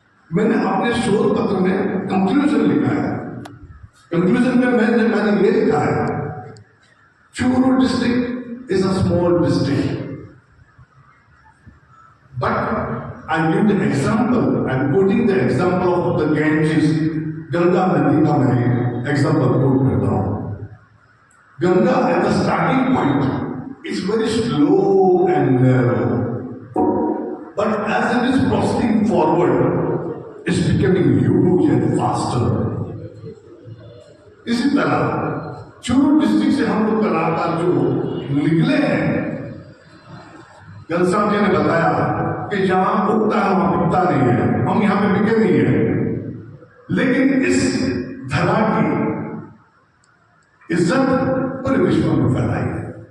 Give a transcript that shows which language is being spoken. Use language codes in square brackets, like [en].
[hi] मैंने अपने शोध पत्र में कंक्लूजन लिखा है। कंक्लूजन में मैंने ये लिखा है, [en] Churu district is a small district, but I give the example, I'm quoting the example of the Ganges, [hi] Ganga नदी का मैं एग्जाम्पल कोट करता हूं। [en] Ganga at the starting point is very slow and narrow, but as it is proceeding forward, it's becoming huge and faster. [hi] इसी तरह Churu district से हम लोग कलाकार जो निकले हैं, घनश्याम जी ने बताया कि जहां उगता है वहां बिकता नहीं है, हम यहां पे बिके नहीं है, लेकिन इस धरा की इज्जत पूरे विश्व में फैलाई है।